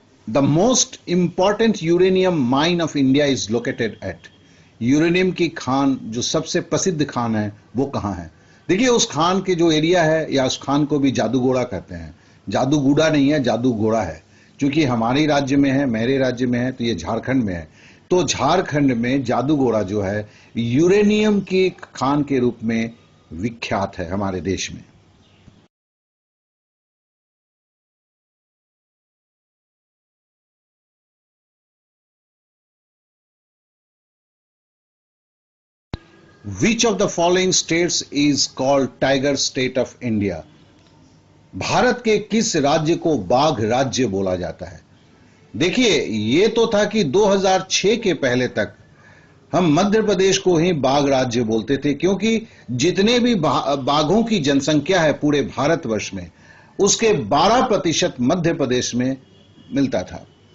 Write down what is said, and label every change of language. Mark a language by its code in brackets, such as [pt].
[en] The most important uranium mine of India is located at। [hi] Uranium की खान जो सबसे प्रसिद्ध खान है वो कहाँ है? देखिए उस खान के जो एरिया है, या उस खान को भी जादूगोड़ा कहते हैं। जादूगुड़ा नहीं है, जादूगोड़ा है। क्योंकि हमारे राज्य में है, मेरे राज्य में है, तो ये झारखंड में है। तो झारखंड में जादूगोड़ा जो है यूरेनियम की खान के रूप में विख्यात है हमारे देश में। [en] Which of the following states is called Tiger State of India? [hi] Bharat के किस राज्य को बाघ राज्य बोला जाता है? देखिए, ये तो था कि 2006 के पहले तक हम मध्य प्रदेश को ही बाघ राज्य बोलते थे, क्योंकि जितने भी बाघों की जनसंख्या है पूरे भारतवर्ष में, उसके 12% मध्य प्रदेश में मिलता था।